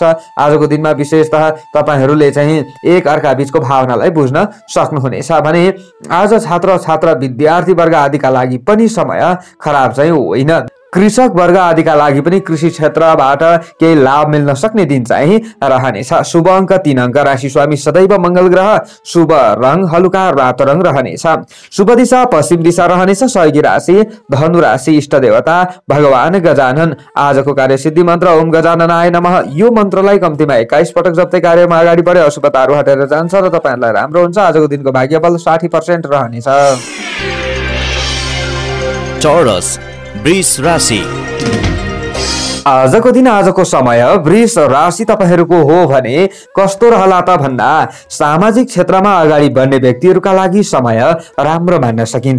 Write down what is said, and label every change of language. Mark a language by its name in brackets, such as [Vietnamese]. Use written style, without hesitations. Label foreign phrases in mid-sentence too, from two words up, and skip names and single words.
[Nepali] आजको दिनमा विशेषतः तपाईहरूले चाहिँ एक अर्का बीचको भावनालाई बुझ्न सक्नुहुनेछ भने आज छात्र छात्रा विद्यार्थी वर्ग आदिका लागि पनि समय खराब चाहिँ होइन। कृषक वर्ग आदिका लागि पनि कृषि क्षेत्रबाट केही लाभ मिल्न सक्ने दिन चाहिँ रहनेछ। शुभ अङ्क 3 अङ्क, राशि स्वामी सदैव मंगल ग्रह, शुभ रङ हलुका रातो रङ रहनेछ। शुभ दिशा पश्चिम दिशा रहनेछ। सहयोगी राशि धनु राशि, इष्ट देवता भगवान गजानन। आजको कार्यसिद्धि मन्त्र [Sanskrit] ओम गजाननाय नमः। [Nepali] यो मन्त्रलाई कम्तीमा 21 पटक जप्दै कार्यमा अगाडि बढे अशुभताहरू हटेर जान्छ र तपाईहरुलाई राम्रो हुन्छ। आजको दिनको भाग्यबल 60% रहनेछ। टोरस वृष राशि। आजको दिन आजको समय वृष राशि तपाईहरूको हो भने कस्तो रहला त भन्दा सामाजिक क्षेत्रमा अगाडि बढ्ने व्यक्तिहरूका लागि समय राम्रो मान्न सकिन्छ।